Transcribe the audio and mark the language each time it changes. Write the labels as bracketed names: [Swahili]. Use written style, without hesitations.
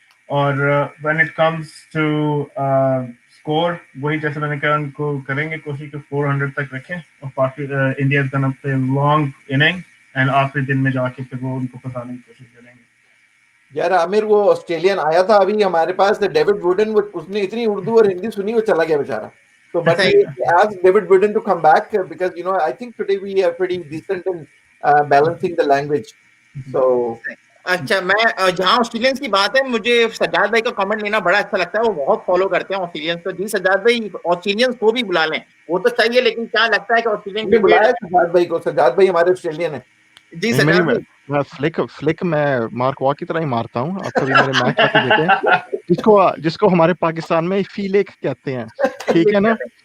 [Hindi] और [English] when it comes to score, [Hindi] वही जैसे मैंने कहा, उनको करेंगे कोशिश कि 400 तक रखें, और बाकी [English] India is gonna play long inning [Hindi] and आखिरी दिन में जाके फिर वो उनको फंसाने की कोशिश करेंगे. यार आमिर, वो ऑस्ट्रेलियन आया था अभी हमारे पास, डेविड वुडन, उसने इतनी उर्दू और हिंदी सुनी, वो चला गया बेचारा. [English] So, but we asked David Wooden to come back because I think today we are pretty decent in balancing the language. So. [Hindi] अच्छा, मैं जहाँ ऑस्ट्रेलियंस की बात है, मुझे सज्जाद भाई का कमेंट लेना बड़ा अच्छा लगता है. वो बहुत फॉलो करते हैं ऑस्ट्रेलियंस को. जी सज्जाद भाई, ऑस्ट्रेलियंस को भी बुला लें, वो तो चाहिए, लेकिन क्या लगता है कि ऑस्ट्रेलियन ने बुलाया सज्जाद भाई को? सज्जाद भाई हमारे ऑस्ट्रेलियन है. जी सज्जाद भाई, मैं फ्लिक मैं मार्क वॉ की तरह ही मारता हूँ. आप कभी मेरे मैच आके देखें, जिसको हमारे पाकिस्तान में फीलेक कहते हैं, ठीक है ना?